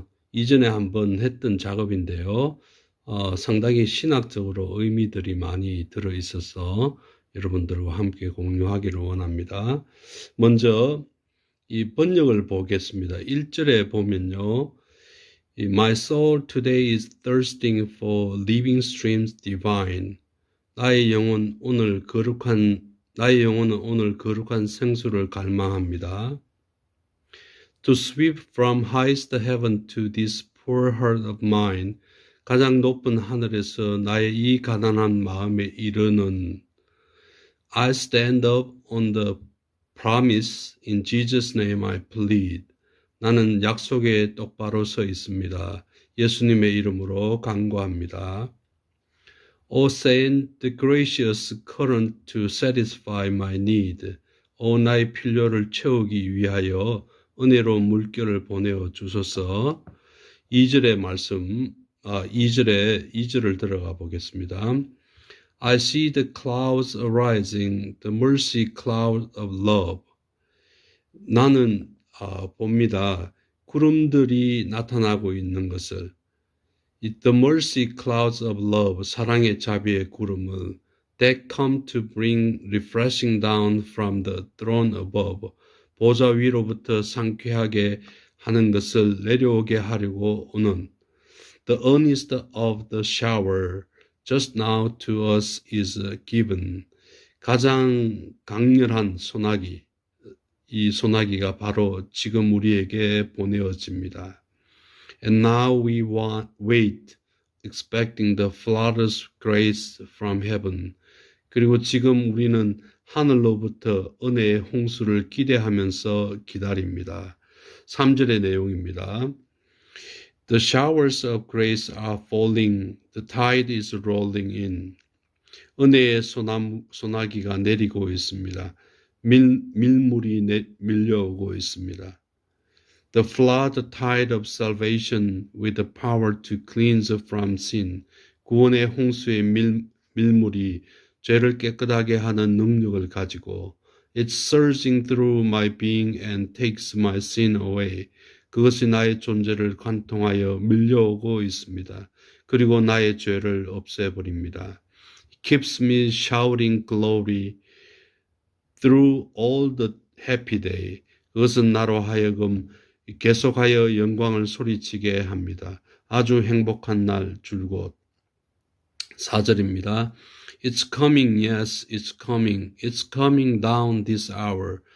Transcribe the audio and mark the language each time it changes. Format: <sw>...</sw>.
<ko>이전에 한번 했던 작업인데요. 상당히 신학적으로 의미들이 많이 들어있어서 여러분들과 함께 공유하기를 원합니다. 먼저 이 번역을 보겠습니다. 1절에 보면요.</ko> <en>My soul today is thirsting for living streams divine.</en> <ko>나의 영혼은 오늘 거룩한 생수를 갈망합니다.</ko> <en>To sweep from highest heaven to this poor heart of mine.</en> <ko>가장 높은 하늘에서 나의 이 가난한 마음에 이르는</ko> <en>I stand up on the promise, in Jesus' name I plead.</en> <ko>나는 약속에 똑바로 서 있습니다. 예수님의 이름으로 간구합니다.</ko> <en>O send the gracious current to satisfy my need.</en> <ko>오 나의 필요를 채우기 위하여 은혜로운 물결을 보내어 주소서. 2절의 말씀, 2절을 들어가 보겠습니다.</ko> <en>I see the clouds arising, the mercy cloud of love.</en> <ko>나는 봅니다. 구름들이 나타나고 있는 것을.</ko> <en>The mercy clouds of love,</en> <ko>사랑의 자비의 구름을</ko> <en>that come to bring refreshing down from the throne above.</en> <ko>보좌 위로부터 상쾌하게 하는 것을 내려오게 하려고 오는</ko> <en>The earnest of the shower. Just now to us is given.</en> <ko>가장 강렬한 소나기, 이 소나기가 바로 지금 우리에게 보내어집니다.</ko> <en>And now we wait, expecting the flawless grace from heaven.</en> <ko>그리고 지금 우리는 하늘로부터 은혜의 홍수를 기대하면서 기다립니다. 3절의 내용입니다.</ko> <en>The showers of grace are falling. The tide is rolling in.</en> <ko>은혜의 소나기가 내리고 있습니다. 밀물이 밀려오고 있습니다.</ko> <en>The flood tide of salvation with the power to cleanse from sin.</en> <ko>구원의 홍수의 밀물이 죄를 깨끗하게 하는 능력을 가지고</ko> <en>It's surging through my being and takes my sin away.</en> <ko>그것이 나의 존재를 관통하여 밀려오고 있습니다. 그리고 나의 죄를 없애버립니다.</ko> <en>It keeps me shouting glory through all the happy day.</en> <ko>그것은 나로 하여금 계속하여 영광을 소리치게 합니다. 아주 행복한 날 줄곧. 4절입니다.</ko> <en>It's coming, yes, it's coming. It's coming down this hour.</en>